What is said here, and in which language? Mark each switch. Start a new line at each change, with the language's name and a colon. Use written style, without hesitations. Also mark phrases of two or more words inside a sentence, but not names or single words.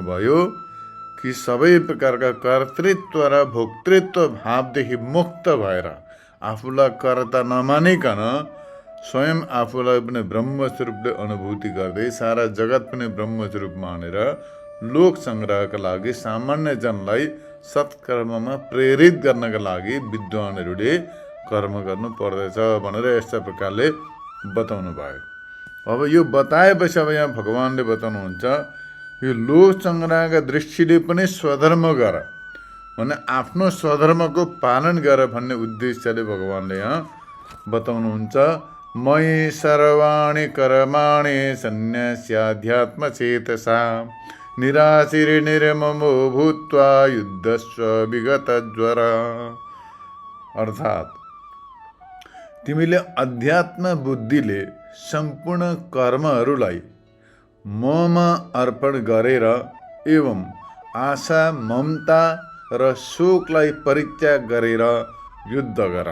Nepali: भयो कि सबै प्रकारका कर्तृत्व र भोक्तृत्व भावदेखि मुक्त भएर आफूलाई कर्ता नमानिकन स्वयं आफूलाई पनि ब्रह्मस्वरूपले अनुभूति गर्दै सारा जगत पनि ब्रह्मस्वरूप मानेर लोक सङ्ग्रहका लागि सामान्य जनलाई सत्कर्ममा प्रेरित गर्नका लागि विद्वानहरूले कर्म गर्नु पर्दछ भनेर यस्ता प्रकारले बताउनु भयो। अब यो बताएपछि अब यहाँ भगवानले बताउनुहुन्छ यो लोक सङ्ग्रहका दृष्टिले पनि स्वधर्म गर भने आफ्नो स्वधर्मको पालन गर भन्ने उद्देश्यले भगवानले यहाँ बताउनुहुन्छ।
Sanskrit: मयि सर्वाणि कर्माणि सन्न्यस्याध्यात्म चेतसा निराशिर निर्ममो भूत्वा युद्धस्व विगत ज्वर।
Nepali: अर्थात् तिमीले अध्यात्म बुद्धिले सम्पूर्ण कर्महरूलाई ममा अर्पण गरेर एवं आशा ममता र शोकलाई परित्याग गरेर युद्ध गर।